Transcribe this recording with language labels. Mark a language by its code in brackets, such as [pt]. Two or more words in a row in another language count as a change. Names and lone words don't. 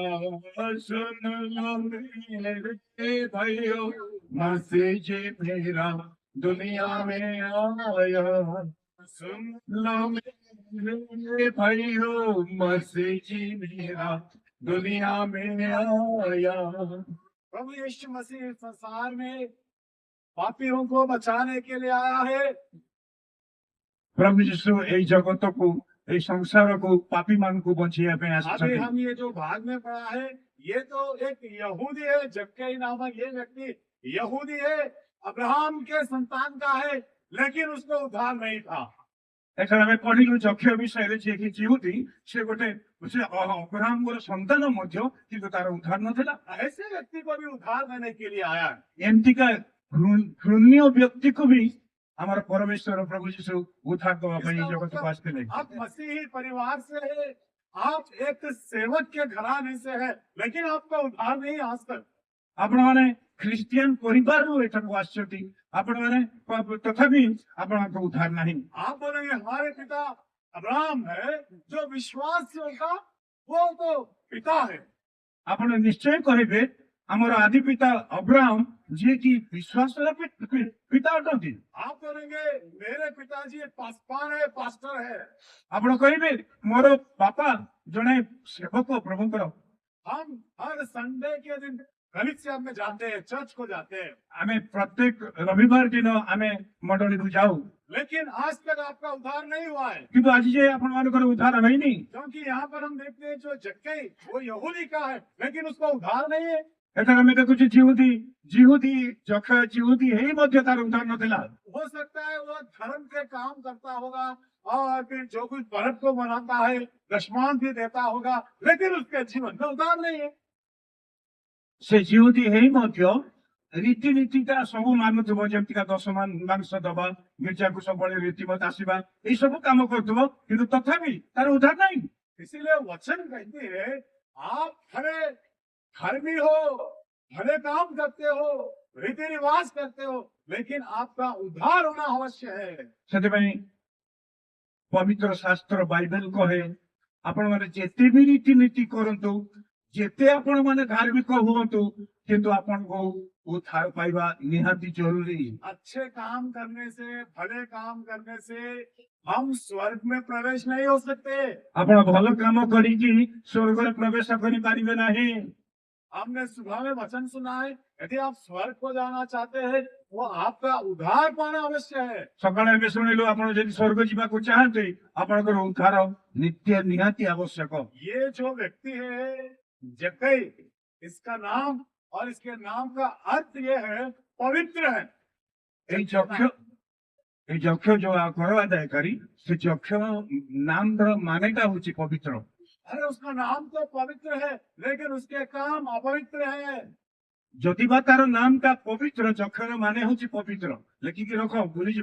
[hi] सुन लो मेरे भाइयों मसीह जी मेरा दुनिया में आया, सुन लो मेरे भाइयों मसीह जी मेरा दुनिया में आया। प्रभु यीशु मसीह संसार में पापियों को बचाने के लिए आया है। [or] ପ୍ରଭୁ ଯୀଶୁ ଏଇ ଜଗତକୁ ଏଇ ସଂସାରକୁ ପାପୀ ମାନଙ୍କୁ ବଞ୍ଚେଇବା ପାଇଁ [hi] अभी [or] ଆସିଛନ୍ତି। [hi] हम ये जो भाग में पढ़ा है, ये तो एक यहूदी है, जक्कई नामक ये व्यक्ति यहूदी है, अब्राहम के संतान का है, लेकिन उसको उद्धार नहीं था। [or] ଏଠାରେ ଆମେ ପଢିଲୁ ଯକ୍ଷ ବିଷୟରେ ଯିଏକି ଜିହୁଦୀ, ସେ ଗୋଟେ ସେ ଅବ୍ରାହମଙ୍କର ସନ୍ତାନ ମଧ୍ୟ, କିନ୍ତୁ ତାର ଉଦ୍ଧାର ନଥିଲା। [hi] ऐसे व्यक्ति को भी उद्धार देने के लिए आया है। [or] ଏମିତିକା ଘୃଣ୍ୟ ବ୍ୟକ୍ତିକୁ ବି ଆମର ପରମେଶ୍ୱର ପ୍ରଭୁ ଯୀଶୁ ଉଦ୍ଧାର ଦେବା ପାଇଁ [hi] इसका [or] ଜଗତକୁ [hi] मतलब [or] ଆସିଥିଲେ। [hi] आप मसीही परिवार से है, आप एक सेवक के घराने से है, लेकिन आपका उद्धार नहीं आज तक। [or] ଆପଣମାନେ ଖ୍ରୀଷ୍ଟିଆନ ପରିବାରରୁ ଏଠାକୁ ଆସିଛନ୍ତି, ଆପଣମାନେ ତଥାପି ଆପଣଙ୍କ ଉଦ୍ଧାର ନାହିଁ। [hi] आप बोलेंगे हमारे पिता अब्राहम है, जो विश्वासियों का वो तो पिता है। [or] ଆପଣ ନିଶ୍ଚୟ କହିବେ ଆମର ଆଦି ପିତା ଅବ୍ରାହମ ଯିଏକି ବିଶ୍ୱାସର ପିତା ଅଟନ୍ତି। [hi] आप बोलेंगे मेरे पिताजी पासवान है, पास्टर है। [or] ଆପଣ କହିବେ ମୋର ବାପା ଜଣେ ସେବକ ପ୍ରଭୁଙ୍କର। [hi] हम हर संडे के दिन कलीसिया में जाते हैं, चर्च को जाते हैं, [or] ଆମେ ପ୍ରତ୍ୟେକ ରବିବାର ଦିନ ଆମେ ମଣ୍ଡଳୀକୁ ଯାଉ, [hi] लेकिन आज तक आपका उद्धार नहीं हुआ है। [or] କିନ୍ତୁ ଆଜି ଯାଏ ଆପଣମାନଙ୍କର ଉଦ୍ଧାର ହେଇନି। [hi] क्योंकि यहाँ पर हम देखते हैं जो जक्कई वो यहूदी का है, लेकिन उसका उद्धार नहीं है। [or] ଏଠାରେ ଆମେ ଦେଖୁଛୁ ଜିହୁଦୀ ଯକ୍ଷ ଜିହୁଦୀ ହେଇ ମଧ୍ୟ ତାର ଉଦ୍ଧାର ନଥିଲା। [hi] हो सकता है वो धर्म के काम करता होगा और फिर जो कुछ पर्व को मनाता है, दशमान भी देता होगा, लेकिन उसके जीवन में उद्धार नहीं है। [or] ସେ ଜିହୁଦୀ ହେଇ ମଧ୍ୟ ରୀତିନୀତିଟା ସବୁ ମାନୁଥିବ, ଯେମିତିକା ମାଂସ ଦବା, ଗିର୍ଜାକୁ ସବୁବେଳେ ରୀତିମତ ଆସିବା, ଏଇ ସବୁ କାମ କରୁଥିବ, କିନ୍ତୁ ତଥାପି ତାର ଉଦ୍ଧାର ନାହିଁ। [hi] इसीलिए वचन कहते हैं आप खरे धर्मी हो, भले काम करते हो, रीति रिवाज करते हो, लेकिन आपका उद्धार होना अवश्य है। [or] ସେଥିପାଇଁ ପବିତ୍ର ଶାସ୍ତ୍ର ବାଇବେଲ କହେ ଆପଣମାନେ ଯେତେ ବି ରୀତିନୀତି କରନ୍ତୁ, ଯେତେ ଆପଣମାନେ ଧାର୍ମିକ ହୁଅନ୍ତୁ, କିନ୍ତୁ ଆପଣଙ୍କୁ ଉଦ୍ଧାର ପାଇବା ନିହାତି ଜରୁରୀ। [hi] अच्छे काम करने से, भले काम करने से हम स्वर्ग में प्रवेश नहीं हो सकते। [or] ଆପଣ ଭଲ କାମ କରିକି ସ୍ୱର୍ଗରେ ପ୍ରବେଶ କରିପାରିବେ ନାହିଁ। [hi] हमने सुबह में वचन सुना है, यदि आप स्वर्ग को जाना चाहते हैं, वो आपका उद्धार पाना अवश्य है। [or] ସକାଳେ ଆମେ ଶୁଣିଲୁ ଆପଣ ଯଦି ସ୍ୱର୍ଗ ଯିବାକୁ ଚାହାନ୍ତି, ଆପଣଙ୍କର ଉଦ୍ଧାର ନିହାତି ଆବଶ୍ୟକ। [hi] ये जो व्यक्ति है जक्कई, इसका नाम और इसके नाम का अर्थ ये है पवित्र है। [or] ଏଇ ଯକ୍ଷ ଯୋଉ କର ଆଦାୟକାରୀ, ସେ ଯକ୍ଷ ନାମର ମାନେଟା ହଉଛି ପବିତ୍ର। [hi] अरे उसका नाम तो पवित्र है, लेकिन उसके काम अपवित्र है। [or] ଯଦି ବା ତାର ନାମଟା ପବିତ୍ର, ଯକ୍ଷର ମାନେ ହଉଛି ପବିତ୍ର, ଲେଖିକି ରଖ ଭୁଲିଯିବ।